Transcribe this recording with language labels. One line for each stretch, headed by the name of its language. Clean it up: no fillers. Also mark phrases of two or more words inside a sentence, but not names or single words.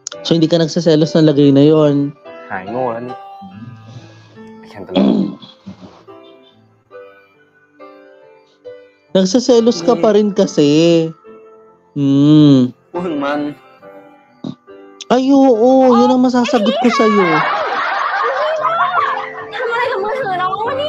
Filipino: So, hindi ka nagsaselos ng lagay na yon. Hài ngô
Thai: แล้วนี่
English: I can't believe
Filipino: Nagsaselos ka pa rin kasi.
Thai: พูดถึงมัน
Filipino: Ay, oo. Yun ang masasagot ko sa'yo.
Thai: ทำอะไรกับมือถือน้องวะเนี่ย